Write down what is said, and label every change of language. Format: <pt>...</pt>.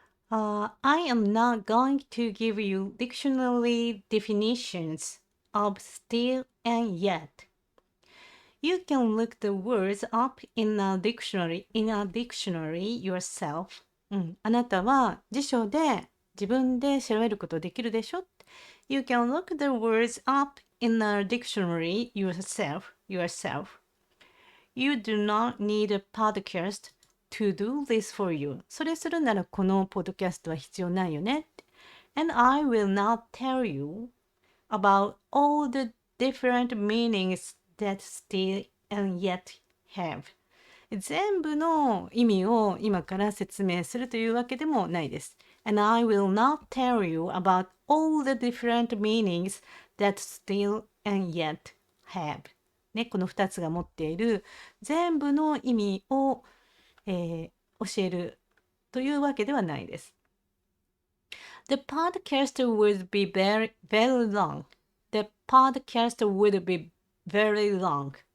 <en>I am not going to give you dictionary definitions of still and yet. You can look the words up in a dictionary yourself.</en> <ja>あなたは辞書で自分で調べることできるでしょ。</ja> <en>You can look the words up in a dictionary yourself. You do not need a podcast to do this for you.</en> <ja>それするならこのポッドキャストは必要ないよね。</ja> <en>And I will not tell you about all the different meanings that still and yet have.</en> <ja>全部の意味を今から説明するというわけでもないです。</ja> <en>And I will not tell you about all the different meanings that still and yet have.</en> <ja>ね、この2つが持っている全部の意味を、教えるというわけではないです。</ja> <en>The podcast would be very, very long. The podcast would be very long.</en>